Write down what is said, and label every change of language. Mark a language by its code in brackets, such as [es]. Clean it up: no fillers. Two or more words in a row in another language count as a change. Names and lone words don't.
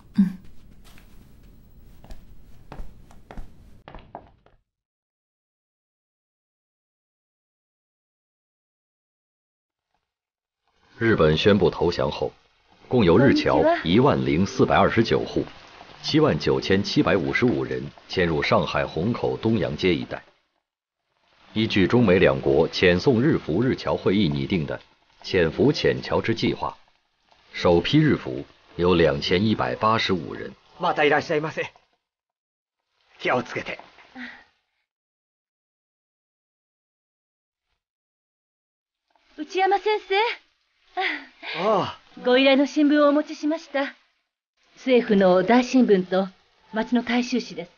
[zh] 日本宣布投降后，共有日侨10429户，79755人迁入上海虹口东阳街一带。依据中美两国遣送日俘日侨会议拟定的遣俘遣侨之计划，首批日俘有2185人。 [ja] またいらっしゃいませ。気をつけて。内山先生。ああ。ご依頼の新聞をお持ちしました。政府の大新聞と町の大衆紙です。